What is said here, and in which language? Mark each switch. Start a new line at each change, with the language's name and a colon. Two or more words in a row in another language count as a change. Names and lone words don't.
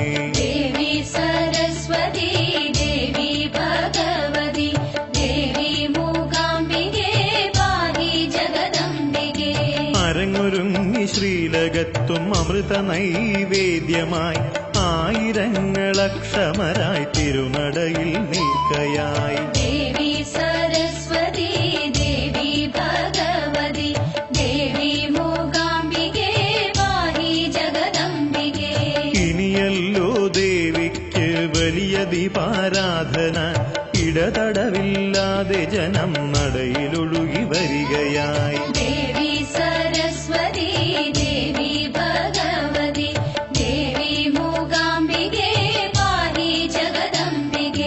Sanskrit: देवी सरस्वती देवी भगवती देवी मूकाम्बिके पाहि जगदम्बिके
Malayalam: അരങ്ങൊരുങ്ങി ശ്രീലകത്തും അമൃത നൈവേദ്യമായി ആയിരങ്ങളക്ഷമരായി തിരുനടയിൽ നിൽക്കയായി
Sanskrit: देवी सरस्वती देवी भगवती देवी मूकाम्बिके पाहि जगदम्बिके
Malayalam: വലിയ ദീപാരാധന ഇടതടവില്ലാതെ ജനം നടയിലൊഴുകി വരികയായി.
Sanskrit: ദേവി സരസ്വതി ദേവി ഭഗവതി ദേവി മൂകാംബികേ പാഹി ജഗദംബികേ.